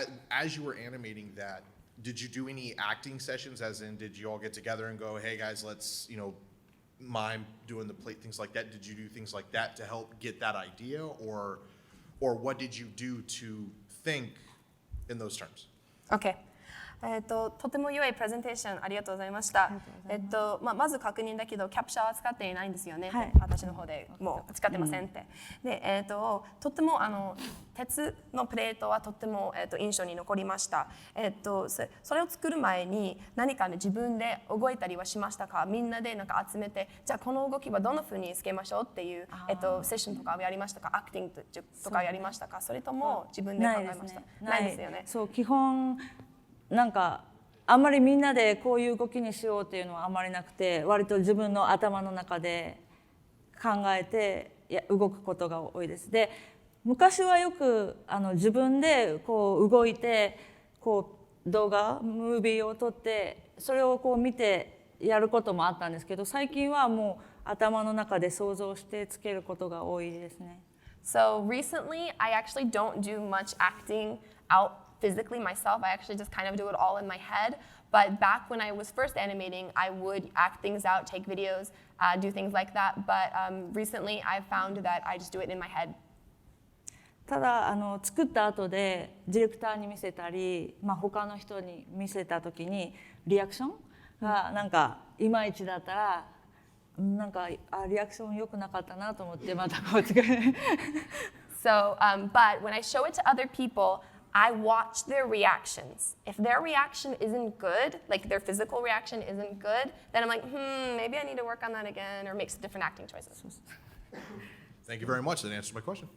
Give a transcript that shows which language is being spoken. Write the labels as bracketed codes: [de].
[en] As you were animating that, did you do any acting sessions? As in, did you all get together and go, "Hey guys, let's mime doing the plate, things like that"? Did you do things like that to help get that idea, or what did you do to think in those terms? Okay. [ja] とても良いプレゼンテーションありがとうございました。まず確認だけど、キャプチャーは使っていないんですよね。はい、私の方でもう使ってませんって。で、とても鉄のプレートはとても印象に残りました。それを作る前に何かね自分で動いたりはしましたか？みんなでなんか集めて、じゃあこの動きはどんな風につけましょうっていうセッションとかやりましたか？アクティングとかやりましたか？それとも自分で考えました？ないですよね。そう、基本なんかあんまりみんなでこういう動きにしようっていうのはあんまりなくて、割と自分の頭の中で考えて動くことが多いです。で、昔はよく自分でこう動いてこう動画ムービーを撮ってそれをこう見てやることもあったんですけど、最近はもう頭の中で想像してつけることが多いですね。 [en] So recently, I actually don't do much acting out physically myself. I actually just kind of do it all in my head. But back when I was first animating, I would act things out, take videos, do things like that. But recently, I've found that I just do it in my head. [ja] ただ作った後でディレクターに見せたり、他の人に見せた時にリアクションがなんかいまいちだったら、なんかリアクション良くなかったなと思ってまたこう作る。 [en] So, but when I show it to other people, I watch their reactions. If their reaction isn't good, like their physical reaction isn't good, then I'm like, maybe I need to work on that again or make some different acting choices. Thank you very much. That answers my question.